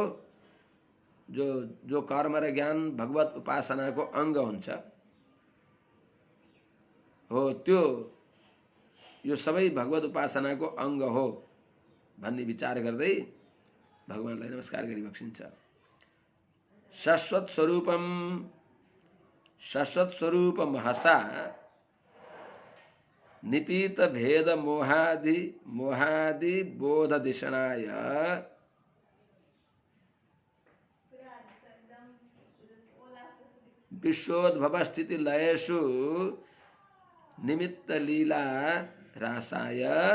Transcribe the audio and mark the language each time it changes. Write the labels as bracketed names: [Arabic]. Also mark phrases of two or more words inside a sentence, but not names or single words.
[Nepali] जो कर्म र ज्ञान भगवत उपासनाको अङ्ग हुन्छ हो, त्यो यो सबै भगवत उपासनाको अङ्ग हो भन्ने विचार गर्दै भगवानलाई नमस्कार गरी बक्सिन्छ। [Sanskrit] शाश्वत स्वरूपम हसा निपीत भेद मोहादि बोध दिशनाय विश्वोद्भव स्थिति लयेषु निमित्त लीला रासाय